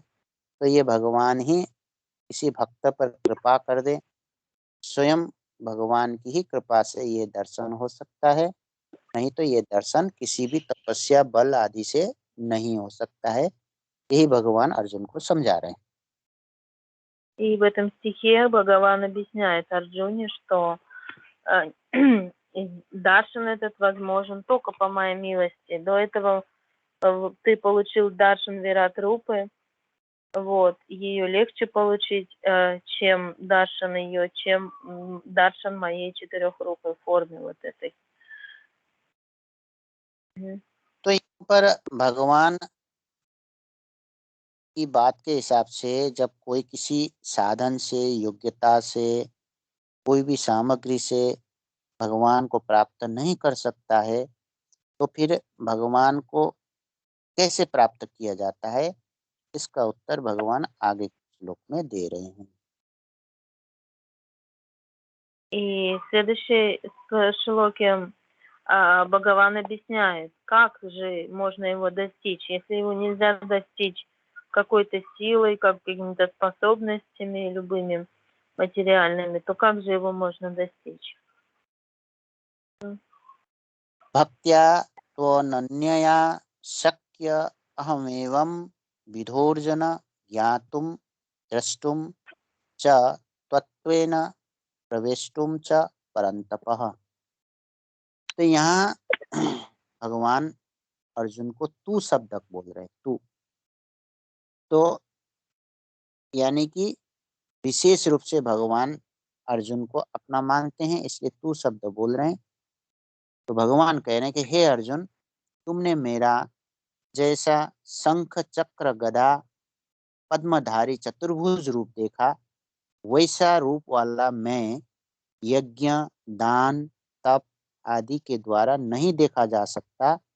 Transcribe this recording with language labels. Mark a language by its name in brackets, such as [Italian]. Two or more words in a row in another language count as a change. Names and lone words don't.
[Hindi] तो ये भगवान ही किसी भक्त पर कृपा कर दे, स्वयं भगवान की ही कृपा से ये दर्शन हो सकता है, नहीं तो ये दर्शन किसी भी तपस्या, बल आदि से नहीं हो सकता है। यही भगवान अर्जुन को समझा रहे हैं। [Russian] И в этом стихе Бхагаван объясняет Арджуне, что даршан этот возможен только по моей милости. До этого ты получил даршан Вират Рупы, вот, ее легче получить, чем даршан ее, чем даршан моей четырехрукой форме вот этой. [Hindi] तो यहाँ पर भगवान की बात के हिसाब से जब कोई किसी साधन से, योग्यता से, कोई भी सामग्री से भगवान को प्राप्त नहीं कर सकता है, तो फिर भगवान को कैसे प्राप्त किया जाता है, इसका उत्तर भगवान आगे के श्लोक में दे रहे हैं। [Russian] И в следующей шлоке Бхагаван объясняет, как же можно его достичь. Если его нельзя достичь какой-то силой, какими-то способностями, любыми материальными, то как же его можно достичь? [Sanskrit] भक्त्या त्वनन्यया शक्य अहमेवं विधोर्जन ज्ञातुं द्रष्टुं च त्वत्वेन प्रवेष्टुं च परन्तपः। [Hindi] तो यहाँ भगवान अर्जुन को तू शब्द बोल रहे हैं, तू। तो यानी कि विशेष रूप से भगवान अर्जुन को अपना मानते हैं, इसलिए तू शब्द बोल रहे हैं। तो भगवान कह रहे हैं कि हे अर्जुन, तुमने मेरा जैसा शंख चक्र गदा पद्मधारी चतुर्भुज रूप देखा, वैसा रूप वाला मैं यज्ञ, दान, तप आदि के द्वारा नहीं देखा जा सकता।